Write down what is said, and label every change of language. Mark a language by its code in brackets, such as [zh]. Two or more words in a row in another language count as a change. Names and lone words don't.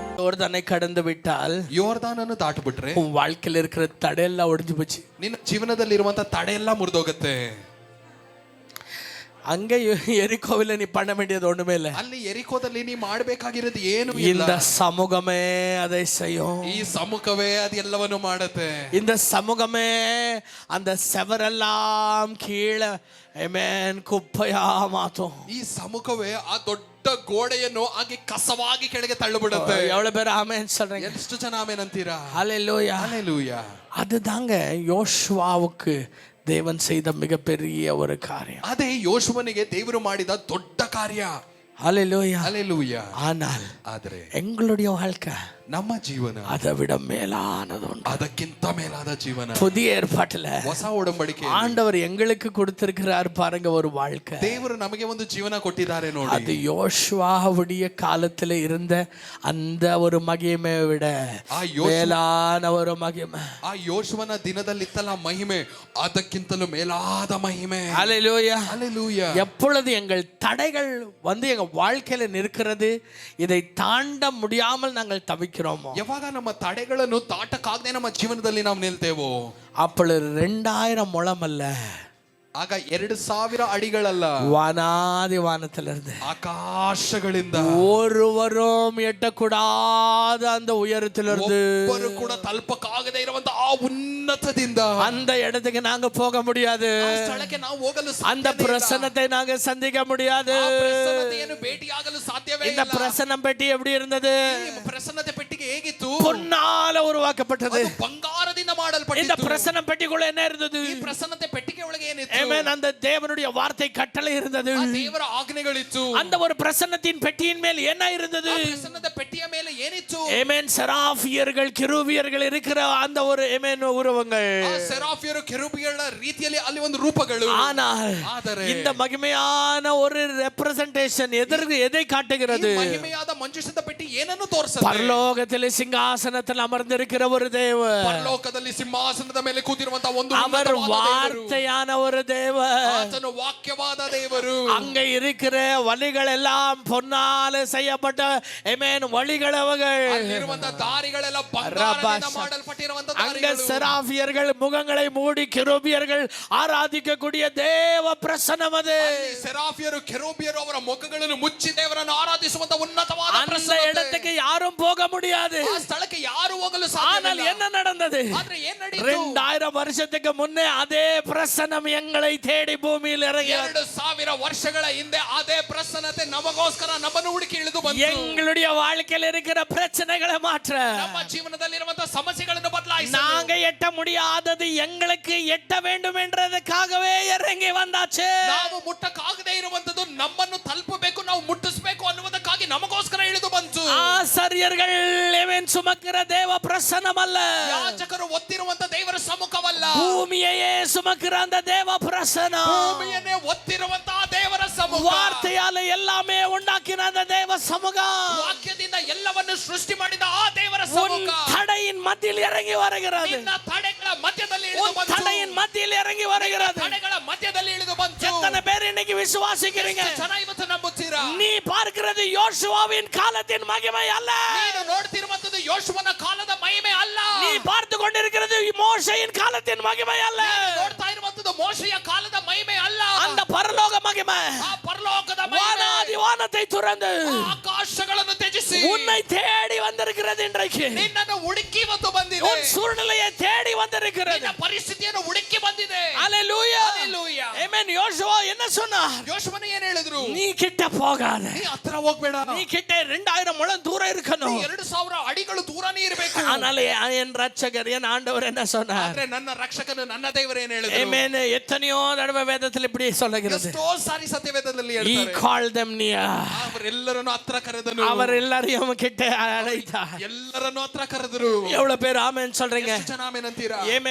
[ta] யோர்தானை கடந்து விட்டால், [kn] ಯೋರ್ದಾನನ್ನು ದಾಟಬಿಟ್ರೆ [ta] உன் வாழ்க்கையில இருக்கிற தடையெல்லாம் ஒடிஞ்சு போச்சு. [kn] ನಿನ್ನ ಜೀವನದಲ್ಲಿ ಇರುವಂತ ತಡೆ ಎಲ್ಲ ಮುರಿದೋಗುತ್ತೆ. [ta] அங்க எரிகோவில நீ பண்ண வேண்டியது ஒண்ணுமே இல்ல. [kn] ಅಲ್ಲಿ ಎರಿಕೋದಲ್ಲಿ ನೀ ಮಾಡಬೇಕಾಗಿರೋದು ಏನು ಇಲ್ಲ. [ta] இந்த சமூகமே அதை செய்யும். [kn] ಈ ಸಮ್ಮುಖವೇ ಅದೆಲ್ಲವನ್ನು ಮಾಡುತ್ತೆ. [ta] இந்த சமூகமே அந்த செவரெல்லாம் கீழே [kn] ಆಮೆನ್ ಕುಪ್ಪಯಾ ಮಾತು. ಈ ಸಮ್ಮುಖವೇ ಆ ದೊಡ್ಡ ಗೋಡೆಯನ್ನು ಹಾಗೆ ಕಸವಾಗಿ ಕೆಳಗೆ ತಳ್ಳಿಬಿಡುತ್ತೆ. [ta] எவ்வளவு பேர் ஆமென் சொல்றீங்க? [kn] ಎಷ್ಟು ಜನ ಆಮೆನ್ ಅಂತೀರಾ? [ta] ஹல்லேலூயா [kn] ಹಲ್ಲೆಲೂಯಾ. [ta] அதுதாங்க யோசுவாவுக்கு தேவன் செய்த மிகப்பெரிய ஒரு காரியம். [kn] ಅದೇ ಯೋಶುವನಿಗೆ ದೇವರು ಮಾಡಿದ ದೊಡ್ಡ ಕಾರ್ಯ. [ta] ஹல்லேலூயா [kn] ಹಲ್ಲೆಲೂಯಾ. [ta] ஆனால் [kn] ಆದರೆ [ta] எங்களுடைய வாழ்க்கை [kn] ನಮ್ಮ ಜೀವನ [ta] அதை விட மேலானது உண்டு. [kn] ಅದಕ್ಕಿಂತ ಮೇಲಾದ ಜೀವನ. [ta] புதிய ஏற்பாட்டுல [kn] ಹೊಸ ಒಡಂಬಡಿಕೆ [ta] ஆண்டவர் எங்களுக்கு கொடுத்திருக்கிறார் பாருங்க ஒரு வாழ்க்கை. [kn] ದೇವರು ನಮಗೆ ಒಂದು ಜೀವನ ಕೊಟ್ಟಿದ್ದಾರೆ ನೋಡಿ. [ta] அது யோசுவாவுடைய காலத்துல இருந்த அந்த ஒரு மகிமை விட மேலான ஒரு மகிமை. [kn] ಆ ಯೋಶುವನ ದಿನದಲ್ಲಿತ್ತಲ್ಲ ಮಹಿಮೆ, ಅದಕ್ಕಿಂತಲೂ ಮೇಲಾದ ಮಹಿಮೆ. [ta] ஹல்லேலூயா [kn] ಹಲ್ಲೆಲೂಯಾ. [ta] எப்பொழுது எங்கள் தடைகள் வந்து எங்க வாழ்க்கையில நிற்கிறது, இதை தாண்ட முடியாமல் நாங்கள் தவிக்கிறோமோ, [kn] ಯಾವಾಗ ನಮ್ಮ ತಡೆಗಳನ್ನು ದಾಟಕ್ಕಾಗದೆ ನಮ್ಮ ಜೀವನದಲ್ಲಿ ನಾವು ನಿಲ್ತೇವೋ, [ta] அப்பொழுது 2000 முழம் அல்ல, [kn] ಆಗ 2000 ಅಡಿಗಳಲ್ಲ, [ta] வானாதி வானத்திலிருந்து [kn] ಆಕಾಶಗಳಿಂದ [ta] ஒருவரும் எட்டக்கூடாத அந்த உயரத்திலிருந்து [kn] ಒಬ್ಬರು ಕೂಡ ತಲುಪಕ್ಕಾಗದೆ ಇರುವಂತ ಆ ಉನ್ನತದಿಂದ [ta] அந்த இடத்துக்கு நாங்க போக முடியாது. [kn] ಆ ಸ್ಥಳಕ್ಕೆ ನಾವು ಹೋಗಲು [ta] அந்த பிரசன்னத்தை நாங்க சந்திக்க முடியாது. [kn] ಆ ಪ್ರಸನ್ನತೆಯನ್ನು ಭೇಟಿಯಾಗಲು ಸಾಧ್ಯವೇ [ta] இந்த [kn] ಇಲ್ಲ. [ta] பிரசன்னம் பெட்டி எப்படி இருந்தது? [kn] ಈ ಪ್ರಸನ್ನತೆ ಪೆಟ್ಟಿಗೆ ಹೇಗಿತ್ತು? [ta] பொன்னால உருவாக்கப்பட்டது. [kn] ಅದು ಬಂಗಾರದಿಂದ [ta] இந்த [kn] ಮಾಡಲ್ಪಟ್ಟಿತ್ತು. [ta] பிரசன்னம் பெட்டிக்குள்ள என்ன இருந்தது? [kn] ಈ ಪ್ರಸನ್ನತೆ ಪೆಟ್ಟಿಗೆ ಒಳಗೆ ಏನಿತ್ತು? [ta] ஆமென். அந்த தேவனுடைய வார்த்தை கட்டளை இருந்தது. [kn] ಆ ದೇವರ ಆಜ್ಞೆಗಳಿತ್ತು. [ta] அந்த ஒரு பிரசன்னத்தின் பெட்டியின் மேல் என்ன இருந்தது? [kn] ಆ ಪ್ರಸನ್ನದ ಪೆಟ್ಟಿಯ ಮೇಲೆ ಏನಿತ್ತು? [ta] ஆமென். செராஃபியர்கள் கிருபியர்கள் இருக்கிற அந்த ஒரு ஆமென் உருவங்கள். [kn] ಆ ಸೆರಾಫಿಯರು ಕೆರೂಬಿಗಳ ರೀತಿಯಲ್ಲಿ ಅಲ್ಲಿ ಒಂದು ರೂಪಗಳು. [ta] ஆனால் இந்த மகிமையான ஒரு ரெப்ரசன்டேஷன் எதை காட்டுகிறது? [kn] ಈ ಮಹಿಮೆಯಾದ ಮಂಜೂಷದ ಪೆಟ್ಟಿ ಏನನ್ನು ತೋರಿಸುತ್ತೆ? [ta] பரலோகத்தில் சிங்காசனத்தில் அமர்ந்திருக்கிற ஒரு தேவன், [kn] ಪರಲೋಕದಲ್ಲಿ ಸಿಂಹಾಸನದ ಮೇಲೆ ಕೂತಿರುವಂತ ಒಂದು [ta] அவர் வார்த்தையான ஒரு தேவன், [kn] ಆತನು ವಾಕ್ಯವಾದ ದೇವರು. [ta] அங்க இருக்கிற வழிகள் எல்லாம் பொன்னால செய்யப்பட்ட ஆமென் வழிகள் அவைகள். [kn] ಅಲ್ಲಿರುವಂತ ದಾರಿಗಳೆಲ್ಲ ಬಂಗಾರದಿಂದ ಮಾಡಲ್ಪಟ್ಟಿರುವಂತ [ta] அங்க [kn] ದಾರಿಗಳು. [ta] செராஃபியர்கள் முகங்களை மூடி கிருபியர்கள் ஆராதிக்கக்கூடிய தேவ பிரசன்னம் அது. [kn] ಅಲ್ಲಿ ಸೆರಾಫಿಯರು ಕೆರೂಬಿಯರು ಅವರ ಮುಖಗಳನ್ನು ಮುಚ್ಚಿ ದೇವರನ್ನು ಆರಾಧಿಸುವಂತ ಉನ್ನತವಾದ [ta] அந்த [kn] ಪ್ರಸನ್ನತೆ. [ta] இடத்துக்கு யாரும் போக முடியாது. [kn] ಆ ಸ್ಥಳಕ್ಕೆ ಯಾರು ಹೋಗಲು [ta] ஆனால் [kn] ಸಾಧ್ಯವಿಲ್ಲ. [ta] என்ன நடந்தது? [kn] ಆದ್ರೆ ಏನ್ ನಡೆಯಿತು? [ta] 2000 வருஷத்துக்கு முன்னே அதே பிரசன்னம் எங்களை தேடி பூமியில் இறங்கியது. [kn] 2000 ವರ್ಷಗಳ ಹಿಂದೆ ಅದೇ ಪ್ರಸನ್ನತೆ ನಮಗೋಸ್ಕರ ನಮ್ಮನ್ನು ಹುಡುಕಿ ಇಳಿದು ಬಂತು. [ta] எங்களுடைய வாழ்க்கையில் இருக்கிற பிரச்சனைகளை மாற்ற, [kn] ನಮ್ಮ ಜೀವನದಲ್ಲಿರುವಂತ ಸಮಸ್ಯೆಗಳನ್ನು ಬದಲಾಯಿಸಲು, [ta] நாங்க எட்ட முடியாதது எங்களுக்கு எட்ட வேண்டும் என்றதுக்காகவே இறங்கி வந்தாச்சு. [kn] ನಾವು ಮುಟ್ಟಕ್ಕಾಗದೇ ಇರುವಂತದ್ದು ನಮ್ಮನ್ನು ತಲುಪಬೇಕು, ನಾವು ಮುಟ್ಟಿಸಬೇಕು ಅನ್ನುವುದಕ್ಕಾಗಿ ನಮಗೋಸ್ಕರ ಇಳಿದು ಬಂತು. [ta] ஆசாரியர்கள் ஆமென் சுமக்கிற தேவ பிரசன்னம் அல்ல, [kn] ಯಾಜಕರು ಒತ್ತಿರುವಂತ ದೇವರ ಸಮ್ಮುಖವಲ್ಲ, [ta] பூமியையே சுமக்கிற அந்த தேவ பிரசன்னம், [kn] ಭೂಮಿಯನ್ನೇ ಒತ್ತಿರುವಂತಹ ದೇವರ ಸಮ್ಮುಖ. [ta] வார்த்தையால எல்லாமே உண்டாக்கின அந்த தேவ சமூகம் [kn] ವಾಕ್ಯದಿಂದ ಎಲ್ಲವನ್ನು ಸೃಷ್ಟಿ ಮಾಡಿದ ಆ ದೇವರ [ta] உன் [kn] ಸಮ್ಮುಖ [ta] தடையின் மத்தியில் இறங்கி வருகிறது. [kn] ನಿನ್ನ ತಡೆಗಳ ಮಧ್ಯದಲ್ಲಿ ಇಳಿದು [ta] உன் [kn] ಬಂತು. [ta] தடையின் மத்தியில் இறங்கி வருகிறது. [kn] ತಡೆಗಳ ಮಧ್ಯದಲ್ಲಿ ಇಳಿದು ಬಂತು. [ta] எத்தனை பேர் இன்னைக்கு விசுவாசிக்கிறீங்க? [kn] ಎಷ್ಟು ಜನ ಇವತ್ತು ನಂಬುತ್ತೀರಾ? [ta] நீ பார்க்கிறது யோசுவாவின் காலத்தின் மகிமை அல்ல, [kn] ನೀನು ನೋಡ್ತಿರುವಂತದ್ದು ಯೋಶುವನ ಕಾಲದ ಮಹಿಮೆ ಅಲ್ಲ. [ta] நீ பார்த்து கொண்டிருக்கிறது மோசேயின் காலத்தின் மகிமை அல்ல, [kn] ನೀನು ನೋಡ್ತಾ ಇರುವಂತದ್ದು ಮೋಶೆಯ ಕಾಲದ ಮಹಿಮೆ ಅಲ್ಲ. [ta] அந்த பரலோக மகிமை. [kn] ಆ ಪರಲೋಕದ ಮಹಿಮೆ [ta] வானாதி வானத்தை துறந்து [kn] ಆಕಾಶಗಳನ್ನು ತ್ಯಜಿಸಿ [ta] உன்னை தேடி வந்திருக்கிறது. இன்றைக்கு [kn] ನಿನ್ನನ್ನು ಹುಡುಕಿ ಬಂದು ಬಂದಿದೆ. [ta] உன் சூழ்நிலையை தேடி வந்திருக்கிறது. [kn] ನಿನ್ನ ಪರಿಸ್ಥಿತಿಯನ್ನು ಹುಡುಕಿ ಬಂದಿದೆ. [ta] ஹல்லேலூயா [kn] ಹಲ್ಲೆಲೂಯಾ. [ta] ஆமென். யோசுவா என்ன சொன்னார்? [kn] ಯೋಶುವನ ಏನ್ ಹೇಳಿದ್ರು? [ta] நீ கிட்ட போகாத, [kn] ನೀ ಹತ್ರ ಹೋಗ್ಬೇಡ, [ta] நீ கிட்ட 2000 முழம் தூரம் இருக்கணும். [kn] 2000 ಅಡಿಗಳು ದೂರನೇ ಇರಬೇಕು. [ta] ஆனால் என் ரட்சகர் என் ஆண்டவர் என்ன சொன்னார்? [kn] ಆದ್ರೆ ನನ್ನ ರಕ್ಷಕನು ನನ್ನ ದೇವರು ಏನ್ ಹೇಳಿದ್ರು? [ta] ஆமென். எத்தனையோ தடவை வேதத்தில் இப்படி சொல்லுகிறது. [kn] ಎಷ್ಟೋ ಸಾರಿ ಸತ್ಯವೇದದಲ್ಲಿ [en] He [kn] ಹೇಳ್ತಾರೆ, [en] called them near. [kn] ಅವರೆಲ್ಲರನ್ನು ಹತ್ರ ಕರೆದನು. [ta] அவர் எல்லாரையும் கிட்ட அழைத்தார். [kn] ಎಲ್ಲರನ್ನು ಹತ್ರ ಕರೆದರು. [ta] எவ்வளவு பேர் ஆமென் சொல்றீங்க? [kn] ಎಷ್ಟು ಜನ ಆಮೆನ್ ಅಂತೀರಾ? [ta] ஆமென்.